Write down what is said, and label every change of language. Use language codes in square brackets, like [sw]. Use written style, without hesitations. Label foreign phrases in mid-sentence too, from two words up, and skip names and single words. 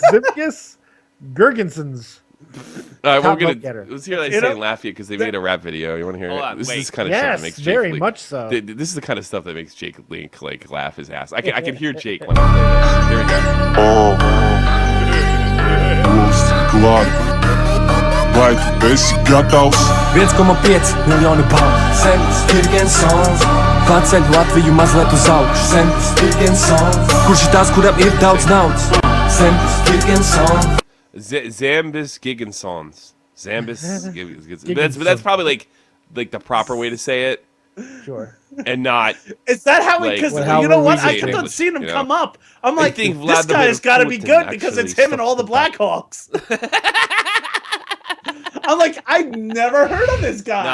[en] Zimkus Gergensons. All right, let's hear that say Lafayette because they made a rap video. You want to hear it? This is kind of stuff that makes Jake very much so. This is the kind of stuff that makes Jake Link like laugh his ass. I can hear Jake when I play this. Here we go. [lv] Vai, tu esi gatavs? 1,5 miljoni balvu. Samus Giggins, paceļ Latviju mazliet uz augšu. Samus Giggins, kurš ir tās, kuram ir daudz naudas? Samus Giggins. Zambis Gigginsons. [en] That's probably like the proper way to say it. Sure. And not. Is that how it? Because you know what? I kept on seeing him come up. I'm like, this guy's got to be good because it's him and all the Blackhawks. I'm like, I've never heard of this guy.